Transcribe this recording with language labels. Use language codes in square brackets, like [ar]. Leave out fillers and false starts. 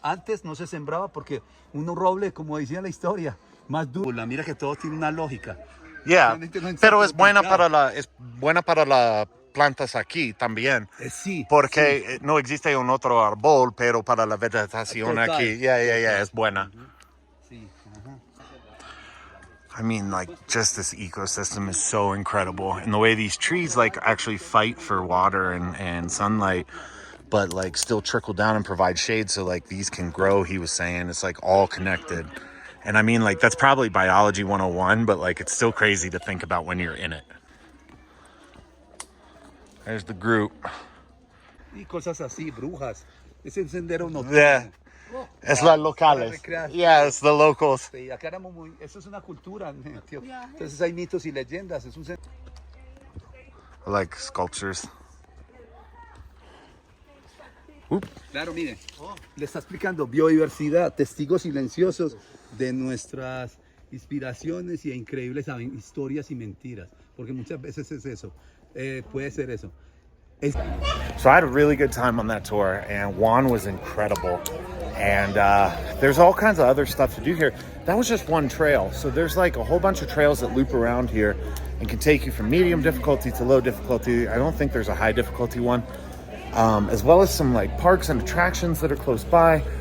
[es] Antes no se sembraba porque un roble, como decía la historia, más duro. Mira que todo tiene una lógica. Yeah, pero es buena para las plantas aquí también. Sí. Porque no existe un otro árbol, pero para la vegetación Total. aquí, yeah, es buena. Sí. [en] I mean, like, just this ecosystem is so incredible. And the way these trees, like, actually fight for water and sunlight, but, like, still trickle down and provide shade so, like, these can grow, he was saying. It's, like, all connected. And I mean, like, that's probably biology 101, but, like, it's still crazy to think about when you're in it. There's the group. [es] Y cosas así, brujas. Es el sendero nocturno. [en] Yeah. [es] Es las locales. [en] Yeah, it's the locals. [es] Sí, acá éramos muy... Eso es una cultura, tío. Entonces hay mitos y leyendas. Es un [en] Like sculptures. [es] Claro, mire, le está explicando biodiversidad, testigos silenciosos de nuestras inspiraciones y increíbles historias y mentiras, porque muchas veces es eso, puede ser eso. [en] So I had a really good time on that tour, and Juan was incredible. And there's all kinds of other stuff to do here. That was just one trail. So there's like a whole bunch of trails that loop around here and can take you from medium difficulty to low difficulty. I don't think there's a high difficulty one. As well as some like parks and attractions that are close by.